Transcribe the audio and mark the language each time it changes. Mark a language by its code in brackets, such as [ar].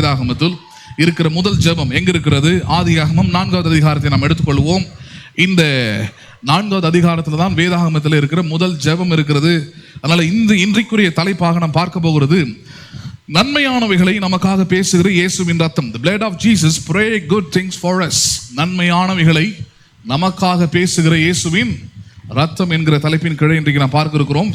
[ta] வேதாகமத்தில் இருக்கிற முதல் ஜெபம் எங்க இருக்கிறது? ஆதியாகமம் 4வது அதிகாரத்தை நாம் எடுத்துக்கொள்வோம். இந்த 4வது அதிகாரத்தில் தான் வேதாகமத்தில் இருக்கிற முதல் ஜெபம் இருக்கிறது. அதனால இன்றைக்குரிய தலைப்பாக நாம் பார்க்க போகிறது நன்மையானவைகளை நமக்காக பேசுகிற இயேசுவின் ரத்தம். [en] The blood of Jesus pray good things for us. [ta] நன்மையானவைகளை நமக்காக பேசுகிற இயேசுவின் ரத்தம் என்கிற தலைப்பின் கீழே இன்றைக்கு நாம் பார்க்க இருக்கிறோம்.